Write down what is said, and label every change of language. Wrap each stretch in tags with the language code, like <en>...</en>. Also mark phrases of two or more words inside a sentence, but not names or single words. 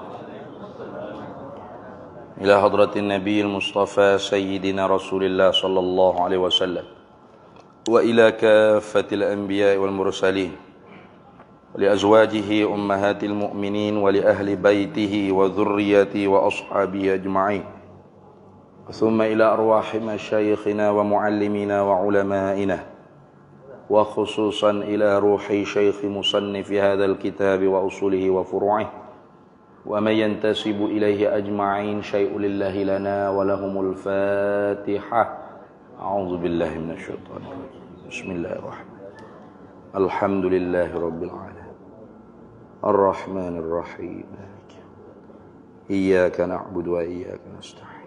<ar>إلى حضرة النبي المصطفى سيدنا رسول الله صلى الله عليه وسلم وإلى كافة الأنبياء والمرسلين ولأزواجه أمهات المؤمنين ولأهل بيته وذريته وأصحابه أجمعين. ثم إلى أرواح مشايخنا ومعلمينا وعلمائنا وخصوصا إلى روح الشيخ مصنف هذا الكتاب وأصوله وفروعه ومن ينتسب إليه أجمعين شيء لله لنا ولهم الفاتحة. أعوذ بالله من الشيطان الرجيم. بسم الله الرحمن الرحيم. الحمد لله رب العالمين. الرحمن الرحيم. إياك نعبد وإياك نستعين.</ar>